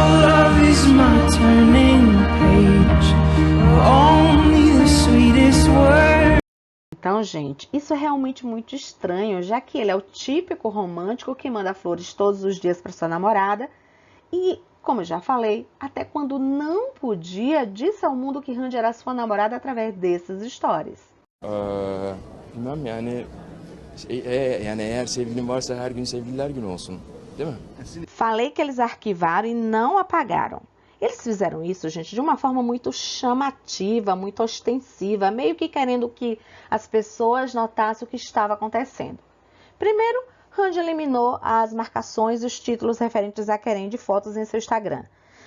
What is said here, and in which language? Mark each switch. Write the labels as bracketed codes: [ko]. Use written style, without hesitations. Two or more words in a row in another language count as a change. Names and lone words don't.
[pt] Então, gente, isso é realmente muito estranho, já que ele é o típico romântico que manda flores todos os dias para sua namorada e, como eu já falei, até quando não podia, disse ao mundo que Hande era sua namorada através desses stories. [tr] Bilmem yani eğer sevgilin varsa her gün sevgililer günü olsun, değil mi? [pt] Falei que eles arquivaram e não apagaram. Eles fizeram isso, gente, de uma forma muito chamativa, muito ostensiva, meio que querendo que as pessoas notassem o que estava acontecendo. Primeiro, Hande eliminou as marcações e os títulos referentes a Keren de fotos em seu Instagram.